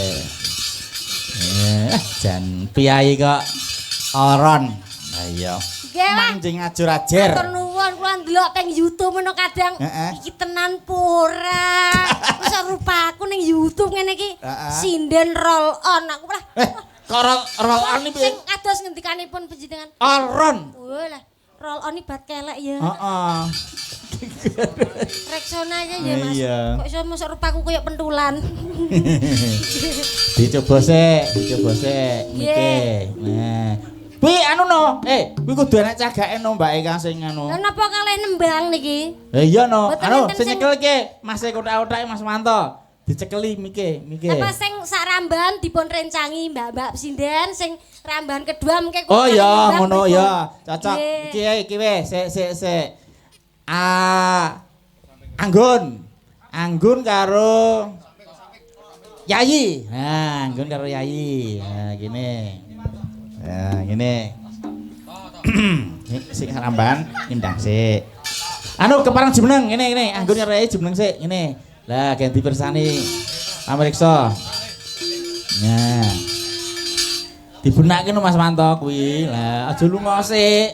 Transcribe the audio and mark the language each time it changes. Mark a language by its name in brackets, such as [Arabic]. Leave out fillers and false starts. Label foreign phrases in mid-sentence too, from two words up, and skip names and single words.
[Javanese] Jan piyai kok oron. Lah iya. Nggih lah. Manjing ajur-ajer. Matur nuwun kula ndelok teng YouTube menawa kadang iki tenan pura. Wis rupaku ning YouTube ngene iki sinden [English] roll on [Javanese] aku lah. Kok [English] roll on [Javanese] iki Sing kados ngendikanipun panjenengan. oron. Wah lah, [English] roll on [Javanese] iki bat kelek ya. Heeh. Reksona aja ya Mas. Iya. Kok iso mosok rupaku koyo pentulan. Dicoba sik. Nggih. Nah. Kuwi anu no. Kuwi kudu enek cagake no Mbak Eka sing anu. Lah napa kalih nembang niki? Iya no. Mboten Anu enten sing sing- nyekel iki Mas kotak-kotake Mas Manto. Dicekeli mike. Apa sing sak ramban dipun rencangi Mbak-mbak sinden sing ramban kedua mengke Oh kok iya nembang ngono pripun? ya. Cocok. Nggih. Iki wis sik. Anggun karo Yayi. Nah, Anggun karo Yayi. Nah, gini. Nah, gini. Sik ramban ndang sik. Anu keparang jumeneng ngene. Anggun karo Yayi jumeneng sik ngene. Lah ganti persani. Pamirsa. Nah. Dibenake no Mas Manto kuwi. Lah aja lunga sik.